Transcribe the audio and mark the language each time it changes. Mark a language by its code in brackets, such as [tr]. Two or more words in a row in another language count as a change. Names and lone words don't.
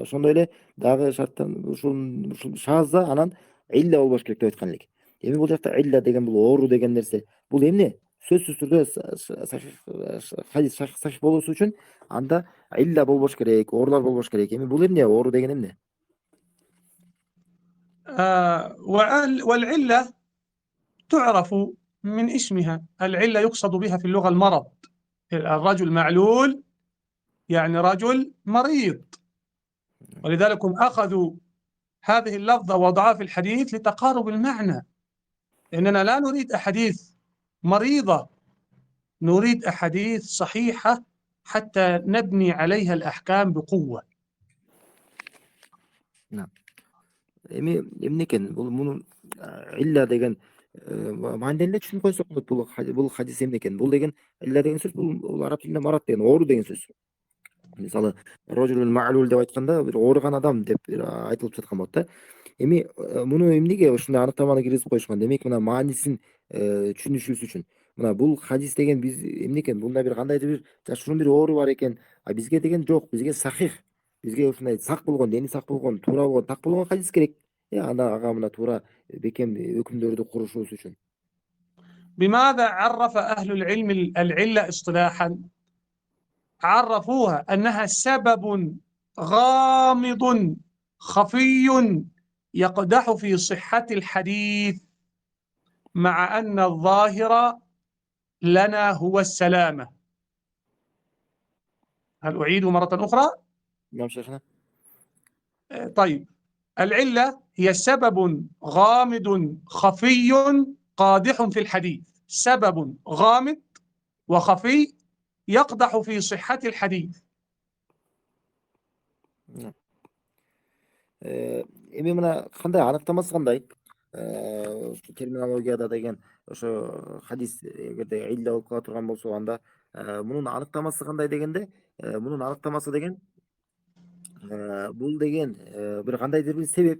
[ky] Ошондой эле дагы шарттан ушул шаз да анан илля болбош керек деп айткан элек. Эми бул жакта илля деген бул оору деген нерсе. Бул эмне? Сөзсүз түрдө хадис сахих болуусу үчүн анда илля болбош керек, оорулар болбош керек. Эми бул эмне? Оору деген эмне? [ar] والعلة تعرف من اسمها. العلة يقصد بها في اللغة المرض. الرجل معلول يعني رجل مريض، ولذلك هم أخذوا هذه اللفظة ووضعوها في الحديث لتقارب المعنى، لأننا لا نريد أحاديث مريضة، نريد أحاديث صحيحة حتى نبني عليها الأحكام بقوة. نعم. [ky] эмнекен бул мунун илля деген мааниден эле түшүнүп койсок болот. Бул хадис эмнекен? Бул деген илля деген сөз бул араб тилинде марат деген оору деген сөз. Мисалы [ar] رجل معلول [ky] деп айтканда бир ооруган адам деп айтылып жаткан болот да. Эми муну эмнеге ушундай аныктаманы киргизип коюшкан? Демек мына маанисин түшүнүшүбүз үчүн. Мына бул хадис деген биз эмнекен? Бунда бир кандайдыр бир жашыруун бир оору бар экен. А бизге деген жок. Бизге сахих. Бизге ушундай сак болгон, дени сак болгон, туура болгон, так болгон хадис керек. Анда ага мына туура бекем өкүмдөрдү курушубуз үчүн. [ar] بماذا عرف أهل العلم العلة اصطلاحا؟ عرفوها أنها سبب غامض خفي يقدح في صحة الحديث، مع أن الظاهر لنا هو السلامة. هل أعيد مرة أخرى؟ نعم شيخنا. طيب، العلة هي سبب غامض خفي قادح في الحديث، سبب غامض وخفي يقدح في صحة الحديث. [ky] Эми мына кандай аныктамасы кандай? Терминологияда деген ошо хадис эгерде илля болуп кала турган болсо анда мунун аныктамасы кандай дегенде, мунун аныктамасы деген бул деген бир кандайдыр бир себеп.